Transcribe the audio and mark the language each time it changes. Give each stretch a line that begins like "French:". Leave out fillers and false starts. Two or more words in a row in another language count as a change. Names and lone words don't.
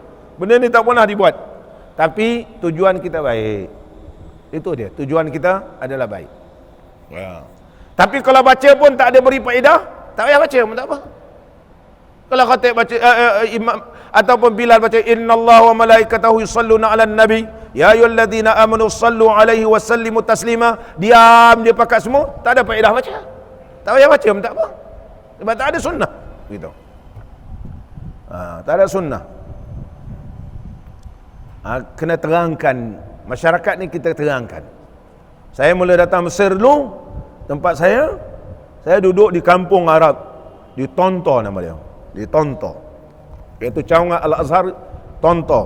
Malay: Benda ni tak pernah dibuat. Tapi tujuan kita baik. Itu dia, tujuan kita adalah baik. Tapi kalau baca pun tak ada beri faedah, tak payah baca pun tak apa. Kalau khatib baca imam ataupun Bilal baca
Arabic: إن الله وملائكته يصلون على النبي يا أيها الذين آمنوا صلوا عليه وسلموا تسليما,
Malay: diam dia pakat semua, tak ada faedah baca. Tak payah baca pun tak apa. Sebab tak ada sunnah gitu. Tak ada sunnah. Kena terangkan. Masyarakat ni kita terangkan. Saya mula datang Mesir dulu, tempat saya duduk di kampung Arab, di Tonto nama dia, di Tonto, iaitu cawangan Al-Azhar Tonto.